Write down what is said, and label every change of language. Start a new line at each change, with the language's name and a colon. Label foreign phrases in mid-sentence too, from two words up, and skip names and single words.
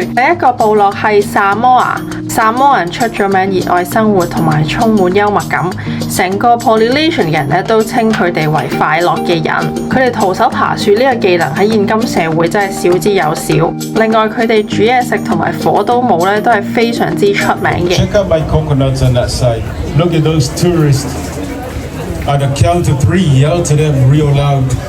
Cantonese: 第一個部落係薩摩亞，薩摩人出咗名熱愛生活同埋充滿幽默感，成個 Polynesian 人咧都稱佢哋為快樂嘅人。佢哋徒手爬樹呢個技能喺現今社會真係少之又少。另外佢哋煮嘢食同埋火刀舞咧都係非常之出名嘅。
English: Check out my coconuts on that side. Look at those tourists. At the count of 3, yell to them real loud.